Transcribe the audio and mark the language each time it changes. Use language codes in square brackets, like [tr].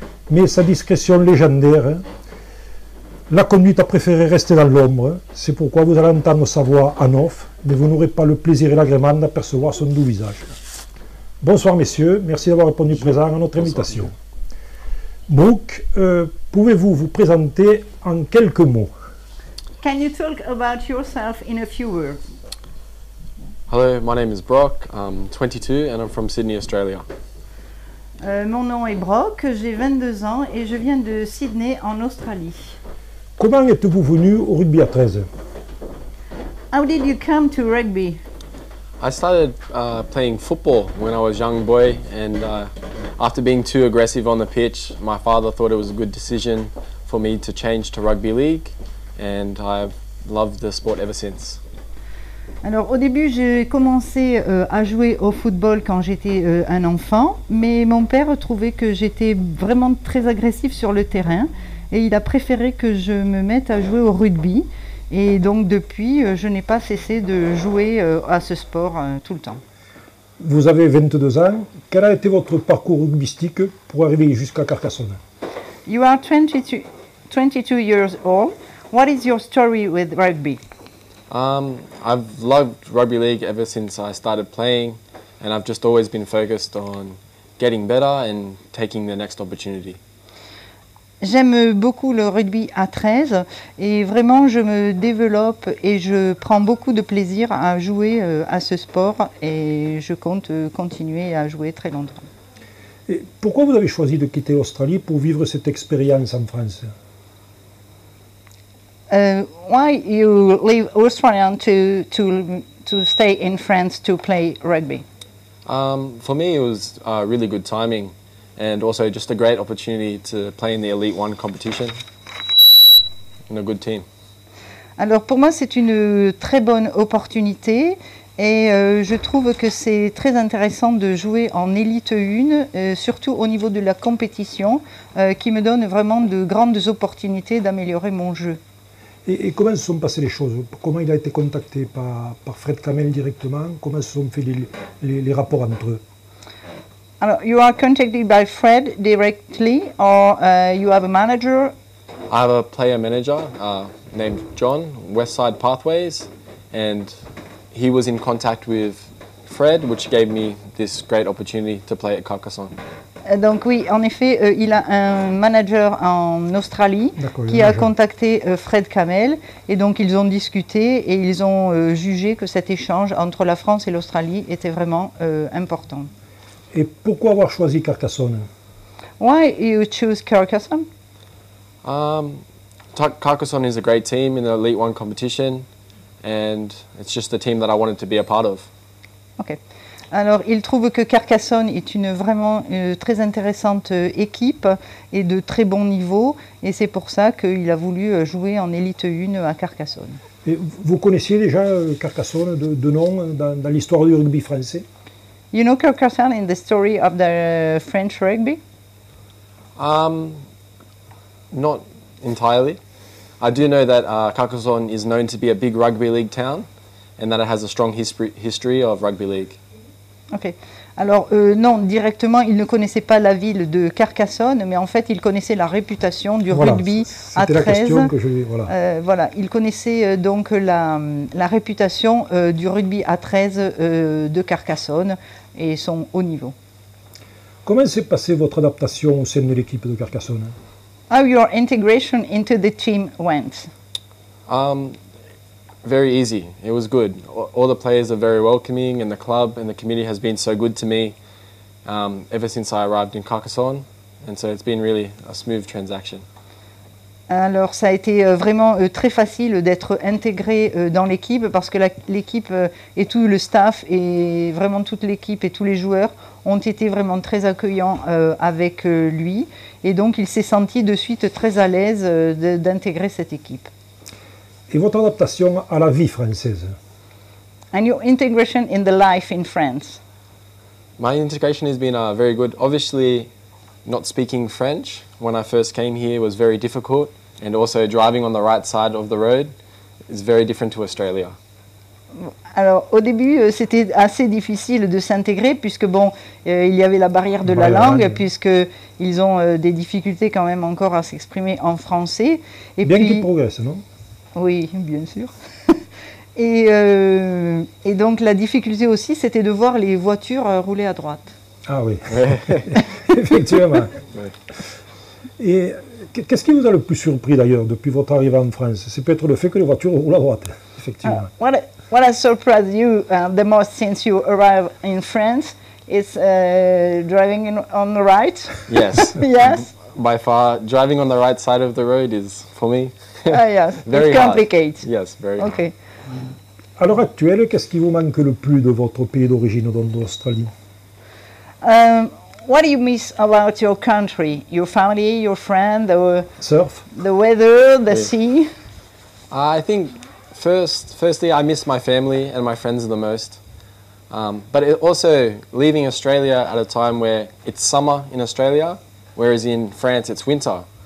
[fr] Mais sa discrétion légendaire l'a conduite à préférer rester dans l'ombre. C'est pourquoi vous allez entendre sa voix en off, mais vous n'aurez pas le plaisir et l'agrément d'apercevoir son doux visage. Bonsoir messieurs, merci d'avoir répondu présent à notre invitation. Brooke, pouvez-vous vous présenter en quelques mots? [en] Can you talk about yourself in a few words? Hello, my name is Brock, I'm 22 and I'm from Sydney, Australia. [fr] Mon nom est Brock, j'ai 22 ans et je viens de Sydney en Australie. Comment êtes-vous venu au rugby à 13? [en] How did you come to rugby? I started playing football when I was a young boy, and after being too aggressive on the pitch, my father thought it was a good decision for me to change to rugby league, and I've loved the sport ever since. [fr] Alors au début j'ai commencé à jouer au football quand j'étais un enfant, mais mon père trouvait que j'étais vraiment très agressif sur le terrain et il a préféré que je me mette à jouer au rugby. Et donc depuis, je n'ai pas cessé de jouer à ce sport tout le temps. Vous avez 22 ans. Quel a été votre parcours rugbystique pour arriver jusqu'à Carcassonne? [en] You are 22 years old. What is your story with rugby? I've loved rugby league ever since I started playing, and I've just always been focused on getting better and taking the next opportunity. [fr] J'aime beaucoup le rugby à 13 et vraiment je me développe et je prends beaucoup de plaisir à jouer à ce sport et je compte continuer à jouer très longtemps. Et pourquoi vous avez choisi de quitter l'Australie pour vivre cette expérience en France? [en] Why you leave Australia to stay in France to play rugby? For me it was really good timing. And also just a great opportunity to play in the Elite One competition in a good team. [fr] Alors pour moi c'est une très bonne opportunité et je trouve que c'est très intéressant de jouer en Elite 1, surtout au niveau de la compétition, qui me donne vraiment de grandes opportunités d'améliorer mon jeu. Et comment se sont passées les choses? Comment il a été contacté par Fred Kamel directement? Comment se sont faits les rapports entre eux? [en] Alors, you are contacted by Fred directly, or you have a manager? I have a player manager named John, Westside Pathways, and he was in contact with Fred, which gave me this great opportunity to play at Carcassonne. [fr] Donc oui, en effet, il a un manager en Australie qui a contacté Fred Kamel, et donc ils ont discuté et ils ont jugé que cet échange entre la France et l'Australie était vraiment important. Et pourquoi avoir choisi Carcassonne? [en] Why you choose Carcassonne? Carcassonne is a great team in the Elite One competition, and it's just a team that I wanted to be a part of. Ok. [fr] Alors, il trouve que Carcassonne est une vraiment très intéressante équipe et de très bon niveau, et c'est pour ça qu'il a voulu jouer en Elite 1 à Carcassonne. Et vous connaissiez déjà Carcassonne de nom dans l'histoire du rugby français? [en] You know Carcassonne in the story of the French rugby? Not entirely. I do know that Carcassonne is known to be a big rugby league town, and that it has a strong history of rugby league. Ok. [fr] Alors non, directement, il ne connaissait pas la ville de Carcassonne, mais en fait, il connaissait la réputation du rugby à 13. C'était la question que je voulais, voilà. Voilà, il connaissait donc la réputation du rugby à 13 de Carcassonne et son haut niveau. Comment s'est passée votre adaptation au sein de l'équipe de Carcassonne? [en] How your integration into the team went? Very easy. It was good. All the players are very welcoming, and the club and the community has been so good to me ever since I arrived in Carcassonne, and so it's been really a smooth transaction. [fr] Alors ça a été vraiment très facile d'être intégré dans l'équipe parce que l'équipe et tout le staff et vraiment toute l'équipe et tous les joueurs ont été vraiment très accueillants avec lui et donc il s'est senti de suite très à l'aise d'intégrer cette équipe. Et votre adaptation à la vie française? [en] And your integration in the life in France? My integration has been very good. Obviously, not speaking French when I first came here was very difficult, and also driving on the right side of the road is very different to Australia. [fr] Alors au début c'était assez difficile de s'intégrer puisque bon il y avait la barrière de la langue puisque ils ont des difficultés quand même encore à s'exprimer en français. Et bien puis, qu'ils progressent, non? Oui, bien sûr. Et donc la difficulté aussi c'était de voir les voitures rouler à droite. Ah oui, effectivement. Et qu'est-ce qui vous a le plus surpris d'ailleurs depuis votre arrivée en France? C'est peut-être le fait que les voitures roulent à droite, effectivement. [en] What has surprised you the most since you arrived in France is driving on the right? Yes. Yes. By far, driving on the right side of the road is, for me, yes. very It's complicated. hard. Yes, very hard. Okay. [fr] À l'heure actuelle, qu'est-ce qui vous manque le plus de votre pays d'origine, donc de l'Australie? [en] What do you miss about your country? Your family, your friend, Surf? the weather, the sea? I think firstly, I miss my family and my friends the most. But also leaving Australia at a time where it's summer in Australia, whereas in France it's winter.